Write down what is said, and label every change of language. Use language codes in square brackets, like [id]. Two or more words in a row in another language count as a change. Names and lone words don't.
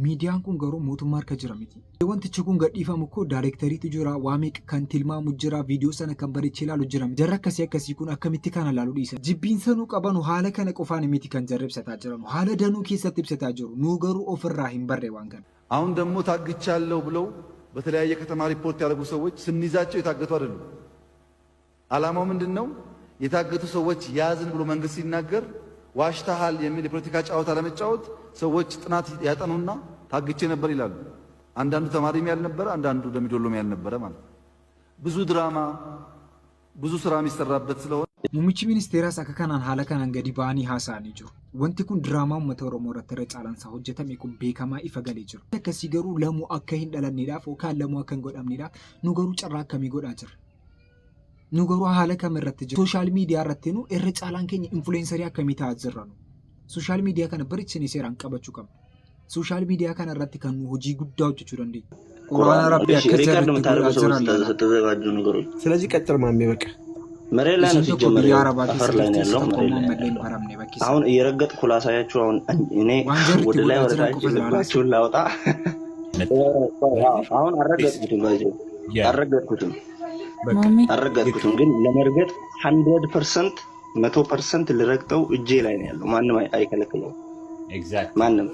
[om] Miidiyaan kun garuu mootummaa harka jira miti. Wantichi kun gadhiifamu koo daayirektariitu jira, waamee kan tilmaamu jira, viidiyoo sana kan bareechee ilaalu jira. Jarri akkasii kun akkamitti kana ilaaluu dhiisan? Jibbiin sanuu qabanu haala kana qofaan miti kan jarri ibsataa jiran. Haala danuu keessatti ibsataa jiru. Nuu garuu ofirraa hin barre waan kana. [am] አሁን ደግሞ ታግቻለሁ ብለው በተለያየ ከተማ ሪፖርት ያደረጉ ሰዎች ስንይዛቸው የታገቱ አይደሉም። ዓላማው ምንድነው? የታገቱ ሰዎች ያዝን ብሎ መንግስት ሲናገር ዋሽታሃል የሚል የፖለቲካ ጨዋታ ለመጫወት ሰዎች ጥናት ያጠኑና ታግቼ ነበር ይላሉ። አንዳንዱ ተማሪም ያልነበረ፣ አንዳንዱ ደምቢዶሎም ያልነበረ ማለት ብዙ ድራማ ብዙ ስራ የሚሰራበት ስለሆነ [om] Muummichi ministeeraas akka kanaan haala kanaan gadi ba'anii haasa'anii jiru. Wanti kun diraamaa uummata Oromoo irratti irra caalansaa hojjetame kun beekamaa ifa galee jiru. Akkasii garuu lamuu akka hin dhalanneedhaaf yookaan lamuu akka hin godhamneedhaaf nu garuu carraa akkamii godhaa jirra? Nu garuu haala kam irratti jiru? Sooshaal miidiyaa irratti nu irra caalaan keenya influensarii akkamii ta'aa jirra nu? Sooshaal miidiyaa kana bareechinee seeraan qabachuu qabna. Sooshaal miidiyaa kana irratti kan nu hojii guddaa hojjechuu dandeenya. Quraana Rabbii akka [am] የተዘጋጁ ነገሮች ስለዚህ ቀጥል ማሜ በቃ መሬት ላይ ነው ሲጀመር አፈር ላይ ነው ያለው መሬት ላይ አሁን እየረገጥኩ ላሳያችሁ። አሁን እኔ ወደ ላይ ወደ ታች ልባችሁን ላውጣ። አሁን አረገጥኩትም ግን ለመርገጥ 100% ልረግጠው እጄ ላይ ነው ያለው። ማንም አይከለክለው። ማንም